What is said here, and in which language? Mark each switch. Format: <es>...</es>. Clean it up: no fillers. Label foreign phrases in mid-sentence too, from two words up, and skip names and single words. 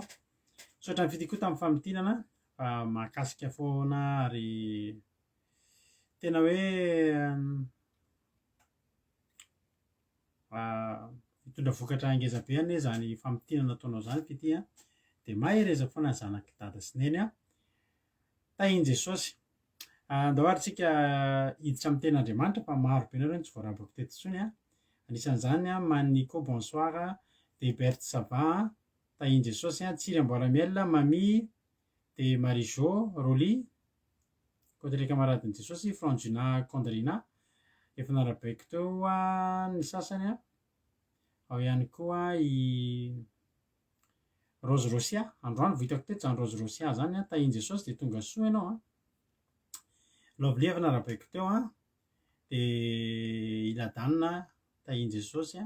<mg>Misaotra ny fidiko tamin'ny famitinana fa mahakasika foana ary tena hoe mitondra vokatra ngeza be anie zany famitinana ataonao zany fity dia mahereza foana ny zanak'i dada sy neny tahiny Jesosy. Andao ary tsika hiditra amin'ny ten'Andriamanitra fa maro be nareo ny tsy voarabako teto intsony a. Anisan'izany a Manico Bonsoir de Berthe Savant, Tahiny Jesosy a, Tsiry Amboaramiel, Mami de Marie-Jo Roly,</mg> <fr>côté les camarades de</fr> <mg>Jesosy, Franjina Condrina, efa narabaiko teo a ny sasany a. Ao ihany koa i Rose Rosia, androany vitako teto zany Rose Rosia zany a, Tahiny Jesosy de tonga soa ianao a. Lovely efa narabaiko teo a, de Iladanina, Tahiny Jesosy a.</mg>